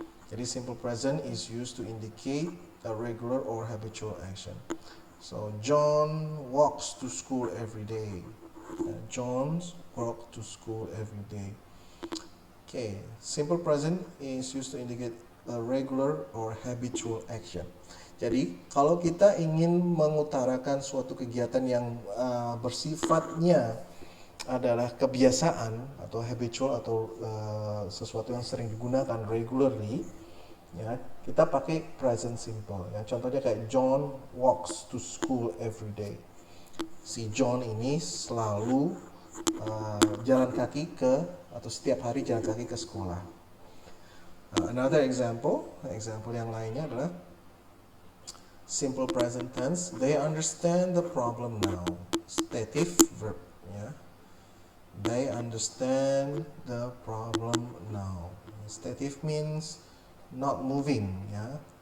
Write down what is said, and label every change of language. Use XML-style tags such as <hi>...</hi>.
<en>Jadi simple present is used to indicate a regular or habitual action. So John walks to school every day. John walks to school every day. Okay, simple present is used to indicate a regular or habitual action.</en> <id>Jadi kalau kita ingin mengutarakan suatu kegiatan yang bersifatnya adalah kebiasaan atau habitual atau sesuatu yang sering digunakan regularly, ya kita pakai present simple. Ya contohnya kayak</id> <en>John walks to school every day.</en> <id>Si John ini selalu jalan kaki ke atau setiap hari jalan kaki ke sekolah.</id> <en>Another example</en> <id>yang lainnya adalah</id> <en>simple present tense. They understand the problem now. Stative verb, ya. They understand the problem now. Stative means not moving, ya.</en>